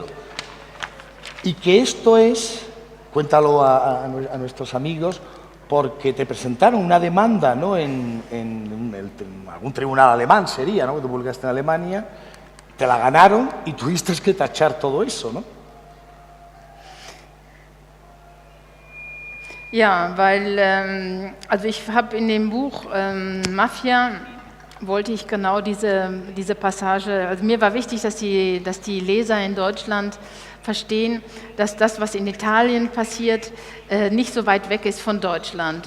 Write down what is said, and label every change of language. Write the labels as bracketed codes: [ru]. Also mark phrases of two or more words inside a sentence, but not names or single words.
[es] Y que esto es, cuéntalo a nuestros amigos, porque te presentaron una demanda, ¿no? en algún tribunal alemán sería, ¿no? Que tú publicaste en Alemania, te la ganaron y tuviste que tachar todo eso, ¿no? [de] Ja, weil, also ich habe in dem Buch Mafia, wollte ich genau diese Passage, also mir war wichtig, dass die Leser in Deutschland verstehen, dass das, was in Italien passiert, nicht so weit weg ist von Deutschland.